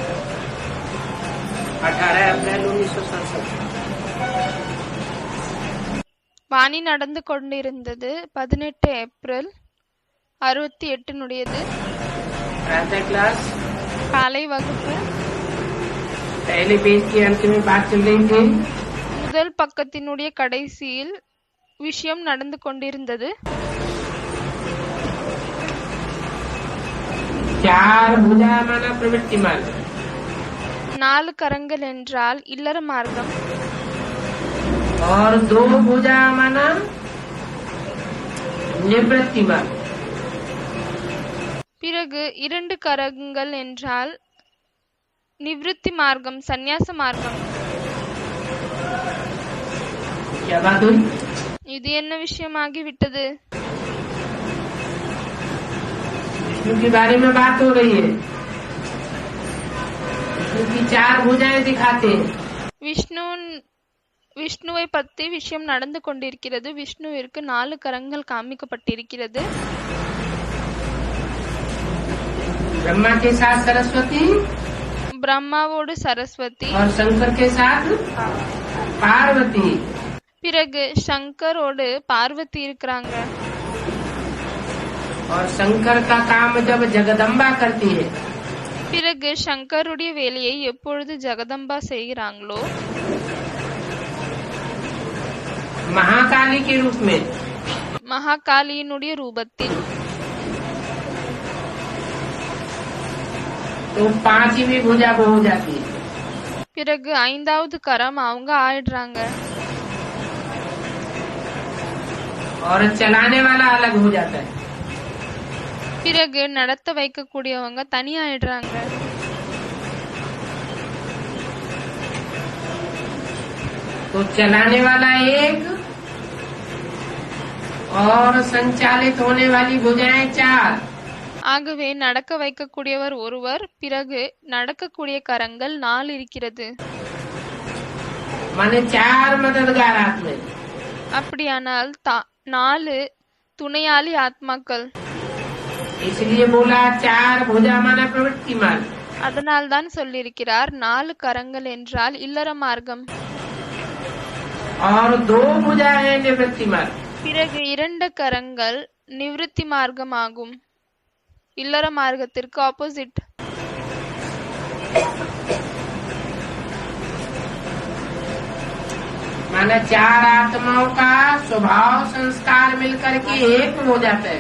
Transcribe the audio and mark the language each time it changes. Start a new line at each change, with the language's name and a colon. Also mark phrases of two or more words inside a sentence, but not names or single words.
Hindi: 18 अप्रैल 1967.
Tamil: வாணி நடந்து கொண்டிருந்தது 18 ஏப்ரல் 68
Hindi: क्लास
Tamil: காலை வகுப்பு.
Hindi: पहले पेज के अंत में बात चल रही थी.
Tamil: முதல் பக்கத்தினுடைய கடைசியில் விஷயம் நடந்து கொண்டிருந்தது.
Hindi: चार भुजा माना प्रवृत्ति मार्ग.
Tamil: 4 கரங்கள் என்றால் இல்லற மார்க்கம்.
Hindi: और 2 भुजा माना निवृत्ति मार्ग.
Tamil: பிறகு 2 கரங்கள் என்றால் நிவிருத்தி மார்க்கம், சந்நியாச மார்க்கம்.
Hindi: क्या बात हुई?
Tamil: இது என்ன விஷயமாகிவிட்டது?
Hindi: विष्णु के बारे में बात हो रही है. विष्णु की 4 भुजाएं दिखाते हैं.
Tamil: விஷ்ணுவை பற்றி விஷயம் நடந்து கொண்டிருக்கிறது. விஷ்ணுவிற்கு 4 கரங்கள் காமிக்கப்பட்டிருக்கிறது.
Hindi: ब्रह्मा के साथ सरस्वती,
Tamil: பிரம்மாவோடு சரஸ்வதி,
Hindi: और शंकर के साथ पार्वती.
Tamil: பிறகு சங்கரோடு பார்வதி இருக்கிறாங்க.
Hindi: और शंकर का काम जब जगदम्बा करती है,
Tamil: பிறகு சங்கருடைய வேலையை எப்பொழுது ஜெகதம்பா செய்கிறாங்களோ,
Hindi: महाकाली के रूप में,
Tamil: மகாகாலியினுடைய ரூபத்தில்,
Hindi: तो 5वीं भुजा वो हो जाती है.
Tamil: பிறகு 5வது கரம் அவங்க ஆயிடுறாங்க.
Hindi: और चलाने वाला अलग हो जाता है.
Tamil: பிறகு நடத்த வைக்கக்கூடியவங்க தனியாயிடுறாங்க.
Hindi: तो चलाने वाला एक और संचालित होने वाली भुजाएं 4.
Tamil: ஆகவே நடக்க வைக்கக்கூடியவர் ஒருவர், பிறகு நடக்கக்கூடிய கரங்கள் 4 இருக்கிறது.
Hindi: माने 4 मददगार आत्मा.
Tamil: அப்படியானால் 4 துணையாளி ஆத்மாக்கள்.
Hindi: इसलिए बोला 4 भुजा माना प्रवृत्ति मार्ग.
Tamil: அதனால் தான் சொல்லியிருக்கிறார் 4 கரங்கள் என்றால் இல்லற மார்க்கம்.
Hindi: और 2 भुजा है निवृत्ति मार्ग.
Tamil: பிறகு 2 கரங்கள் நிவிருத்தி மார்க்கம் ஆகும். இல்லற மார்க்கத்திற்கு ஆப்போசிட்.
Hindi: माना 4 आत्माओं का स्वभाव संस्कार मिलकर के एक हो जाता है.